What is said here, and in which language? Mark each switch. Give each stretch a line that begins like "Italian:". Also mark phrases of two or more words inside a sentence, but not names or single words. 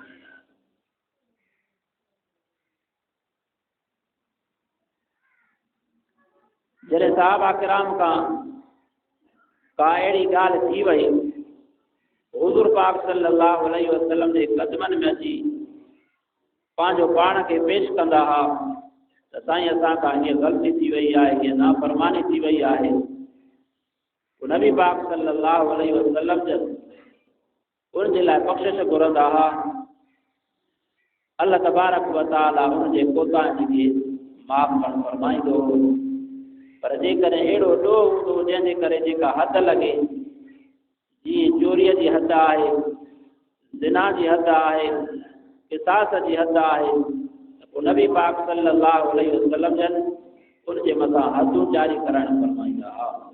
Sindhi: जॾहिं सहाबा किराम खां का अहिड़ी ॻाल्हि थी वई, हुज़ूर पाक
Arabic: صلى الله عليه وسلم
Sindhi: जे क़दमनि में अची पंहिंजो पाण खे पेश कंदा हा त साईं असां खां हीअ ग़लती थी वई आहे, हीअ नाफ़रमानी थी वई आहे। नबी पाक
Arabic: صلى الله عليه وسلم
Sindhi: जन उन जे लाइ बख़्शिश घुरंदा हा।
Arabic: الله تبارك وتعالى
Sindhi: उन जे कोताहियुनि खे माफ़ करणु फरमाईंदो। पर जेकॾहिं अहिड़ो ॾोह हूंदो जंहिंजे करे जेका हद लॻे, जीअं चोरीअ जी हद आहे, ज़िना जी हद आहे, क़िसास जी हद आहे, त पोइ नबी पाक
Arabic: صلى الله عليه وسلم
Sindhi: जन उन जे मथां हदूं जारी करणु फरमाईंदा हा।